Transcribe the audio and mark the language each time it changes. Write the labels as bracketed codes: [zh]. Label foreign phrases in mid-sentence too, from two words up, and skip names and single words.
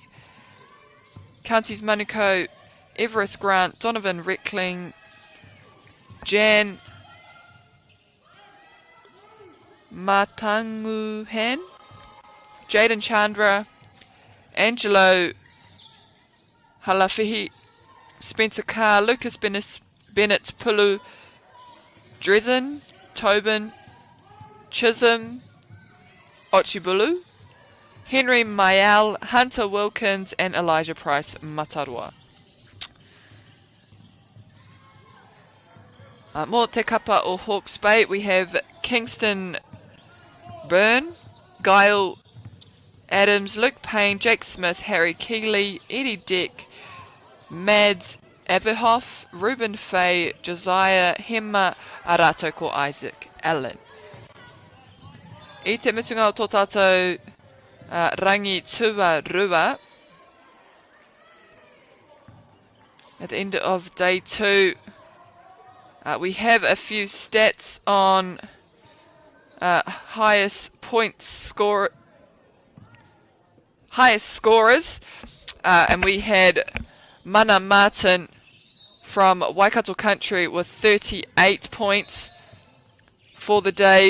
[en] Counties Manukau, Everest Grant, Donovan Reckling, Jan Matanguhan, Jaden Chandra, Angelo Halafihi, Spencer Carr, Lucas Bennett Pulu, Dresden, Tobin, Chisholm, Ochibulu, Henry Mayal, Hunter Wilkins, and Elijah Price Matarua. [mi] Mō te kapa o [en] Hawke's Bay, we have Kingston Byrne, Guile Adams, Luke Payne, Jake Smith, Harry Keeley, Eddie Dick, Mads Aberhoff, Ruben Fay, Josiah Hema, [mi] Arato ko [en] Isaac Allen. [mi] I te mutunga o tō tātou rangi tua rua. [en] At the end of day 2, we have a few stats on highest scorers, and we had Mana Martin from Waikato Country with 38 points for the day.